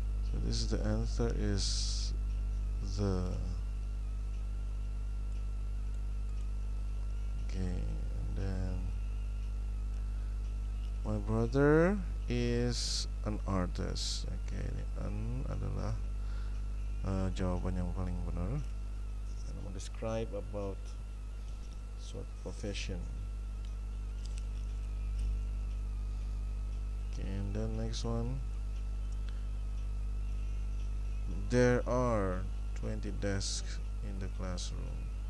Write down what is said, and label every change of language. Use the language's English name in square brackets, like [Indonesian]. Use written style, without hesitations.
[English] So this is the answer is the. Okay, and then my brother is an artist. [Indonesian] Okay, ini an adalah jawaban yang paling benar. [English] And I'm gonna describe about sort of profession. Okay, and then next one. There are 20 desks in the classroom.